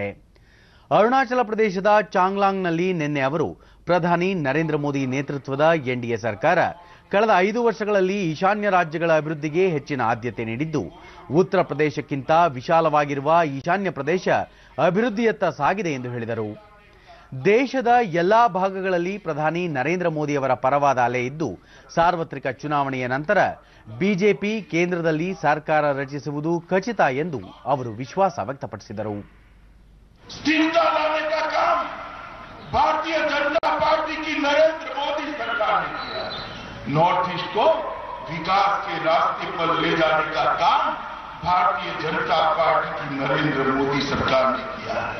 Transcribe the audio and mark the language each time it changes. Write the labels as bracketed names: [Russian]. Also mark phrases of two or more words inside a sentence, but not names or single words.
[Kannada] ಅರುಣಾಚಲ ಪ್ರದೇಶದ ಚಾಂಗ್ಲಾಂಗ್ನಲ್ಲಿ ನಿನ್ನೆ ಅವರು ಪ್ರಧಾನಿ ನರೇಂದ್ರ ಮೋದಿ ನೇತೃತ್ವದ ಎನ್ಡಿಎ ಸರ್ಕಾರ ಕಳೆದ 5 ವರ್ಷಗಳಲ್ಲಿ ಈಶಾನ್ಯ ರಾಜ್ಯಗಳ ಅಭಿವೃದ್ಧಿಗೆ ಹೆಚ್ಚಿನ ಆದ್ಯತೆ ನೀಡಿದ್ದು, ಉತ್ತರ ಪ್ರದೇಶಕ್ಕಿಂತ ವಿಶಾಲವಾಗಿರುವ ಈಶಾನ್ಯ ಪ್ರದೇಶ ಅಭಿವೃದ್ಧಿಯತ್ತ ಸಾಗಿದೆ ಎಂದು ಹೇಳಿದರು. ದೇಶದ ಎಲ್ಲಾ ಭಾಗಗಳಲ್ಲಿ ಪ್ರಧಾನಿ ನರೇಂದ್ರ ಮೋದಿಯವರ ಪರವಾದ ಅಲೆ ಇದ್ದು, ಸಾರ್ವತ್ರಿಕ ಚುನಾವಣೆಯ ನಂತರ ಬಿಜೆಪಿ ಕೇಂದ್ರದಲ್ಲಿ ಸರ್ಕಾರ ರಚಿಸುವುದು ಖಚಿತ ಎಂದು ಅವರು ವಿಶ್ವಾಸ ವ್ಯಕ್ತಪಡಿಸಿದರು. [Hindi] भारतीय जनता पार्टी की नरेंद्र मोदी सरकार ने किया। नॉर्थ ईस्ट को विकास के रास्ते पर ले जाने का काम भारतीय जनता पार्टी की नरेंद्र मोदी सरकार ने किया है।